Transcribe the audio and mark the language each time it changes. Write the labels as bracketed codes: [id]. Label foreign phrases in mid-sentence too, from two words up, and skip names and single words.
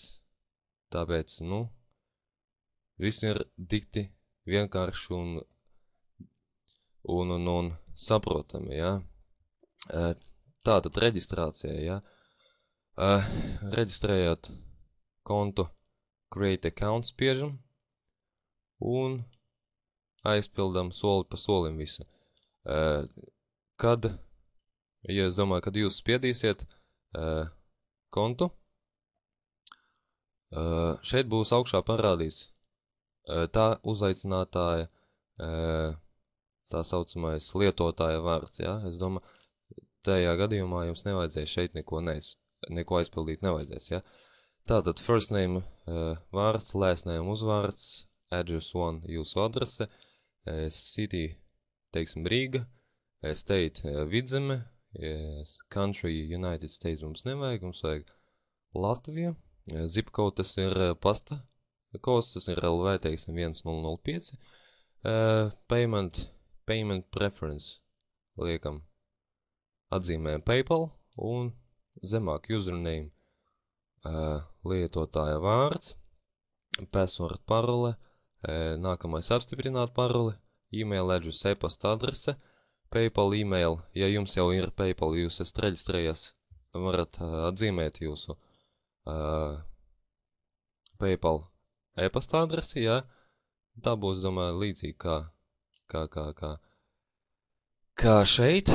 [lv] Tāpēc, viss ir dikti vienkārši un saprotami, ja? Tātad reģistrācija, ja? Reģistrējot kontu, [en] create account [lv] spiežam un aizpildam soli pa solim visu. Es domāju, kad jūs spiedīsiet kontu, šeit būs augšā parādīs tā uzaicinātāja, tā saucamais lietotāja vārds, ja? Es domāju, tajā gadījumā jums nevajadzēs šeit neko aizpildīt nevajadzēs, ja? Tātad [en] first name [lv] vārds, [en] last name [lv] uzvārds, address 1 jūsu adrese, city, teiksim, Rīga, state Vidzeme, country United States mums nevajag, mums vajag Latvija, [en] zip code [lv] tas ir pasta kods, tas ir LV, teiksim, 1005, [en] payment preference, [lv] liekam, atzīmējam PayPal un zemāk username, lietotāja vārds, password parole, nākamais apstiprināt paroli, [en] email address, [lv] e-pasta adrese, PayPal email, ja jums jau ir PayPal, jūs esat reģistrējies, varat atzīmēt jūsu PayPal e-pasta adresi, ja, Tā būs, domāju, līdzīgi kā šeit.